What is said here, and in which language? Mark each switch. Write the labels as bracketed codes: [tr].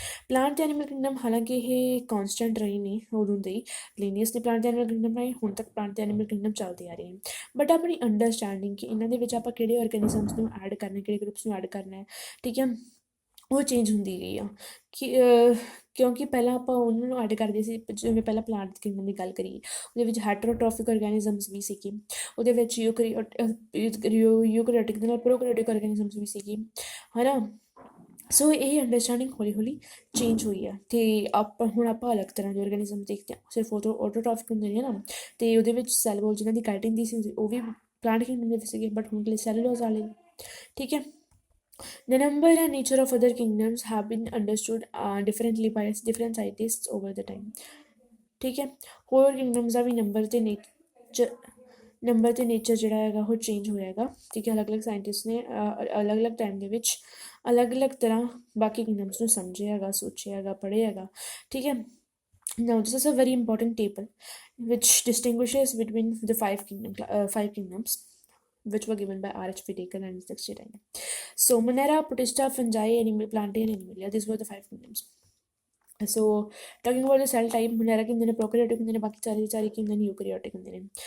[pa] Plant ਅਤੇ animal Kingdom ਹਾਲਾਂਕਿ ਇਹ ਕੌਨਸਟੈਂਟ ਰਹੇ ਨੇ ਉਦੋਂ ਦੇ ਹੀ, ਲੀਨੀਅਸ ਨੇ ਪਲਾਂਟ ਅਤੇ ਐਨੀਮਲ ਕਿੰਗਡਮ ਬਣਾਏ, ਹੁਣ ਤੱਕ ਪਲਾਂਟ ਅਤੇ ਐਨੀਮਲ ਕਿੰਗਡਮ ਚੱਲਦੇ ਆ ਰਹੇ ਨੇ, ਬਟ ਆਪਣੀ ਅੰਡਰਸਟੈਂਡਿੰਗ ਕਿ ਇਹਨਾਂ ਦੇ ਵਿੱਚ ਆਪਾਂ ਕਿਹੜੇ ਆਰਗੈਨਿਜ਼ਮਸ ਨੂੰ ਐਡ ਕਰਨਾ, ਕਿਹੜੇ ਗਰੁੱਪਸ ਨੂੰ ਐਡ ਕਰਨਾ ਹੈ, ਠੀਕ ਹੈ, ਉਹ ਚੇਂਜ ਹੁੰਦੀ ਗਈ ਆ ਕਿ ਕਿਉਂਕਿ ਪਹਿਲਾਂ ਆਪਾਂ ਉਹਨਾਂ ਨੂੰ ਐਡ ਕਰਦੇ ਸੀ, ਜਿਵੇਂ ਪਹਿਲਾਂ ਪਲਾਂਟ ਕਿੰਗਡਮ ਦੀ ਗੱਲ ਕਰੀਏ, ਉਹਦੇ ਵਿੱਚ ਹੈਟਰੋਟ੍ਰੋਫਿਕ ਆਰਗੈਨਿਜ਼ਮਸ ਵੀ ਸੀਗੇ, ਉਹਦੇ ਵਿੱਚ ਯੂਕਰੀਓਟਿਕ ਦੇ ਨਾਲ ਪ੍ਰੋਕਰੀਓਟਿਕ ਆਰਗੈਨਿਜ਼ਮਸ ਵੀ ਸੀਗੀ, ਹੈ ਨਾ। ਸੋ ਇਹ ਅੰਡਰਸਟੈਂਡਿੰਗ ਹੌਲੀ ਹੌਲੀ ਚੇਂਜ ਹੋਈ ਆ, ਅਤੇ ਹੁਣ ਆਪਾਂ ਅਲੱਗ ਤਰ੍ਹਾਂ ਦੇ ਆਰਗੈਨਿਜ਼ਮ ਦੇਖਦੇ ਹਾਂ, ਸਿਰਫ ਆਟੋਟ੍ਰੋਫਿਕ ਹੁੰਦੇ ਨੇ ਨਾ, ਅਤੇ ਉਹਦੇ ਵਿੱਚ ਸੈਲ ਵੋਲ ਜਿਹਨਾਂ ਦੀ ਕਾਈਟਿਨ ਦੀ ਸੀ ਉਹ ਵੀ ਪਲਾਂਟ ਕਿੰਗਡਮ ਦੇ ਵਿੱਚ ਸੀਗੇ, ਬਟ ਹੁਣ ਸੈਲੂਲੋਜ਼ ਵਾਲੇ, ਠੀਕ ਹੈ। [en] The number and nature of other kingdoms have been understood differently by different scientists over the time, [pa] ਠੀਕ ਹੈ। ਹੋਰ ਕਿੰਗਡਮਸ ਦਾ ਵੀ ਨੰਬਰ ਅਤੇ ਨੇਚਰ ਜਿਹੜਾ ਹੈਗਾ ਉਹ ਚੇਂਜ ਹੋਇਆ ਹੈਗਾ, ਠੀਕ ਹੈ। ਅਲੱਗ-ਅਲੱਗ ਸਾਇੰਟਿਸਟ ਨੇ ਅਲੱਗ-ਅਲੱਗ ਟਾਈਮ ਦੇ ਵਿੱਚ ਅਲੱਗ-ਅਲੱਗ ਤਰ੍ਹਾਂ ਬਾਕੀ ਕਿੰਗਡਮਸ ਨੂੰ ਸਮਝਿਆ ਹੈਗਾ, ਸੋਚਿਆ ਹੈਗਾ, ਪੜ੍ਹਿਆ ਹੈਗਾ, ਠੀਕ ਹੈ। [en] Now this is a very important table which distinguishes between the five kingdoms which were given by R.H. Whitaker and 1969. So Monera, Protista, Fungi, Plantae and Animalia, these were the five kingdoms. So talking about the cell type [pa] ਮੁਨੈਰਾ ਕੀ ਹੁੰਦੇ ਨੇ, ਪ੍ਰੋਕੈਰੀਓਟਿਕ ਹੁੰਦੇ ਨੇ, ਬਾਕੀ ਚਾਰੇ ਕੀ ਹੁੰਦੇ ਨੇ ਯੂਕੈਰੀਓਟਿਕ ਹੁੰਦੇ ਨੇ।